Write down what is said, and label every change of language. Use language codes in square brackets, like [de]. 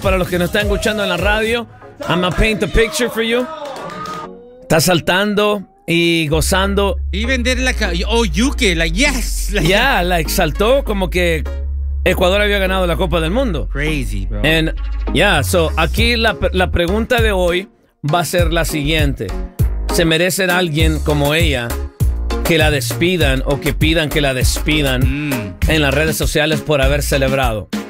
[es] Para los que nos están escuchando en la radio, [en] I'm gonna paint a picture for you. [es] Está saltando y gozando. [en] Even did like a yuke, like yes. Like, yeah, like [es] saltó como que Ecuador había ganado la Copa del Mundo. [en] Crazy, bro. And yeah, so [es] aquí la pregunta de hoy va a ser la siguiente. ¿Se merece alguien como ella que la despidan o que pidan que la despidan en las redes sociales por haber celebrado?